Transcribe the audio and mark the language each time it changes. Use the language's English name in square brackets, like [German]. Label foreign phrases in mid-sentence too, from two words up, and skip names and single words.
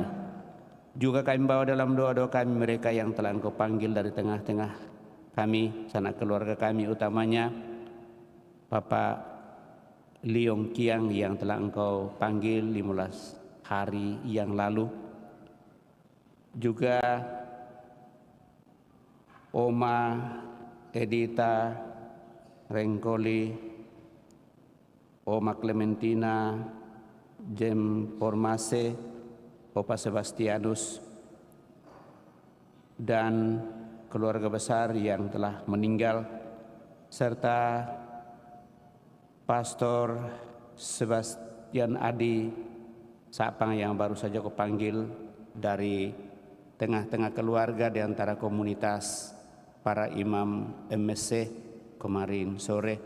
[Indonesian] Juga kami bawa dalam doa-doa kami mereka yang telah Engkau panggil dari tengah-tengah kami, sanak keluarga kami, utamanya Bapak Liong Kiang yang telah Engkau panggil 15 hari yang lalu. Juga Oma Edita Rengkoli, Oma Clementina, Jem Formase, Opa Sebastianus, dan keluarga besar yang telah meninggal, serta Pastor Sebastian Adi Sapang yang baru saja Kau panggil dari tengah-tengah keluarga di antara komunitas para imam MSC kemarin sore.